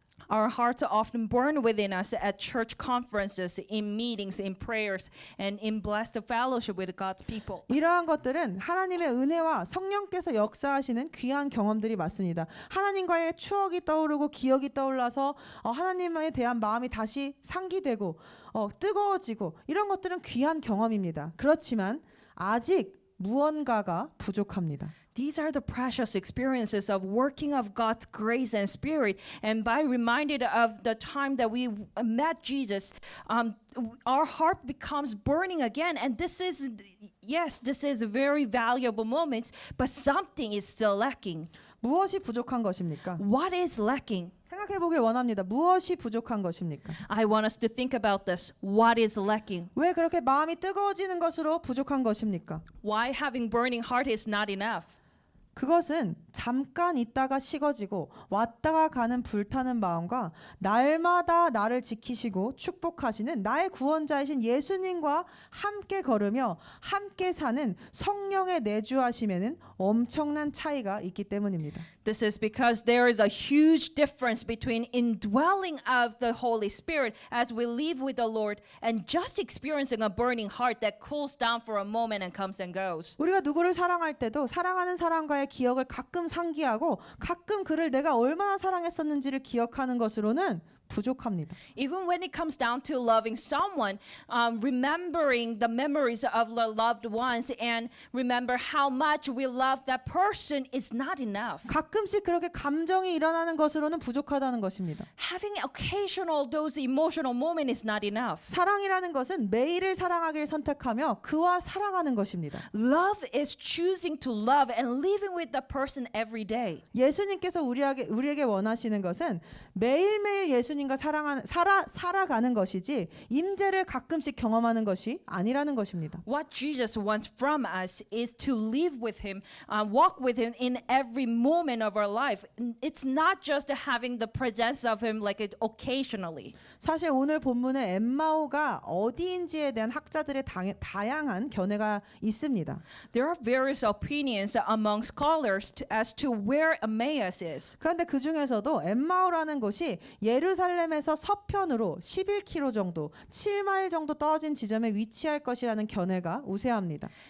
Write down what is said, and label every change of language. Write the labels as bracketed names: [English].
[English] Our hearts often burn within us at church conferences, in meetings, in prayers, and in blessed fellowship with God's people. [Korean] 이러한 것들은 하나님의 은혜와 성령께서 역사하시는 귀한 경험들이 맞습니다. 하나님과의 추억이 떠오르고 기억이 떠올라서 하나님에 대한 마음이 다시 상기되고 뜨거워지고 이런 것들은 귀한 경험입니다. 그렇지만 아직 무언가가 부족합니다. [English] These are the precious experiences of working of God's grace and spirit. And by reminded of the time that we met Jesus, our heart becomes burning again. And this is very valuable moments, but something is still lacking. [Korean] 무엇이 부족한 것입니까? [English] What is lacking? [Korean] 생각해 보길 원합니다. 무엇이 부족한 것입니까? [English] I want us to think about this. What is lacking? [Korean] 왜 그렇게 마음이 뜨거워지는 것으로 부족한 것입니까? [English] Why having burning heart is not enough? [Korean] 그것은 잠깐 있다가 식어지고 왔다가 가는 불타는 마음과 날마다 나를 지키시고 축복하시는 나의 구원자이신 예수님과 함께 걸으며 함께 사는 성령의 내주하심에는 엄청난 차이가 있기 때문입니다. [English] This is because there is a huge difference between indwelling of the Holy Spirit as we live with the Lord and just experiencing a burning heart that cools down for a moment and comes and goes. [Korean] 우리가 누구를 사랑할 때도 사랑하는 사람과의 기억을 가끔 상기하고 가끔 그를 내가 얼마나 사랑했었는지를 기억하는 것으로는 부족합니다. [English] Even when it comes down to loving someone, remembering the memories of the loved ones and remember how much we love that person is not enough. [Korean] 가끔씩 그렇게 감정이 일어나는 것으로는 부족하다는 것입니다. [English] Having occasional those emotional moments is not enough. [Korean] 사랑이라는 것은 매일을 사랑하기를 선택하며 그와 살아가는 것입니다. [English] Love is choosing to love and living with the person every day. [Korean] 예수님께서 우리에게 원하시는 것은 매일매일 예수님과 살아가는 것이지 임재를 가끔씩 경험하는 것이 아니라는 것입니다. [English] What Jesus wants from us is to live with Him, walk with Him in every moment of our life. It's not just having the presence of Him like it occasionally. [Korean] 사실 오늘 본문의 엠마오가 어디인지에 대한 학자들의 다양한 견해가 있습니다. [English] There are various opinions among scholars as to where Emmaus is. [Korean] 그런데 그 중에서도 엠마오라는 곳이 예루살렘 예루살렘에서 서편으로 11km 정도, 7마일 정도 떨어진 지점에 위치할 것이라는 견해가 우세합니다.